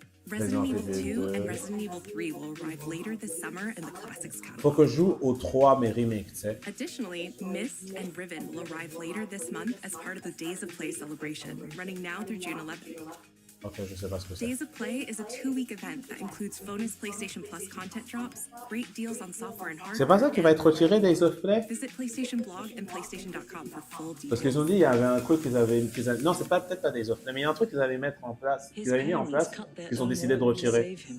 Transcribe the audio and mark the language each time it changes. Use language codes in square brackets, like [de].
[en] Resident Evil 2 and Resident Evil 3 will arrive later this summer in the Classics catalog. [fr] Faut que je joue aux 3 mais remake, tu sais. [en] Additionally, Myst and Riven will arrive later this month as part of the Days of Play celebration, running now through June 11th. [fr] Ok, je sais pas ce que c'est. [en] Days of Play is a 2-week event that includes bonus PlayStation Plus content drops, great deals on software and hardware. [fr] C'est pas ça qui va être retiré Days of Play? [en] Visit PlayStation Blog and PlayStation.com for full details. [fr] Parce qu'ils ont dit il y avait un truc qu'ils avaient... Non, c'est pas peut-être pas Days of Play, mais il y a un truc qu'ils allaient mettre en place, qu'ils avaient mis en place, qu'ils ont décidé de retirer.